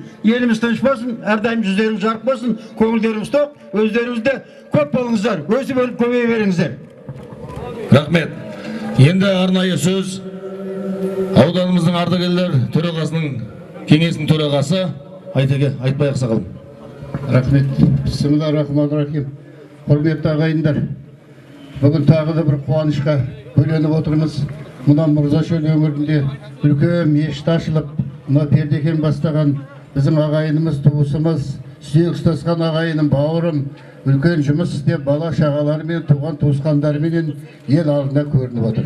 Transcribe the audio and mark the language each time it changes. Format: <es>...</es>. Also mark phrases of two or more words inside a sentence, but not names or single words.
<kk>Еліміз тыныш болсын, әрдайым жүздеріңіз жарық болсын, көңілдеріңіз тоқ, өздеріңізде көп болыңыздар, өсіп өліп көбейе беріңіздер. Рахмет. Енді арнайы сөз ауданымыздың ардагерлер төрағасының кеңесінің төрағасы Айтеке Айтбай Ақсақал. Рахмет.</kk> <ar>بسم الله الرحمن الرحيم.</ar> <kk>Құрметті ағайындар, бүгін тағы да бір қуанышқа бөленіп отырмыз. Мына Мырзашөл өңірінде үлкен мешіт ашылып, мына Пердекен бастаған біздің ағайынымыз, туысымыз, сүйек ұстасқан ағайыным, бауырым, үлкен жұмыс істеп, бала шағаларымен, туған туысқандарымен ел алдында көрініп отыр.</kk>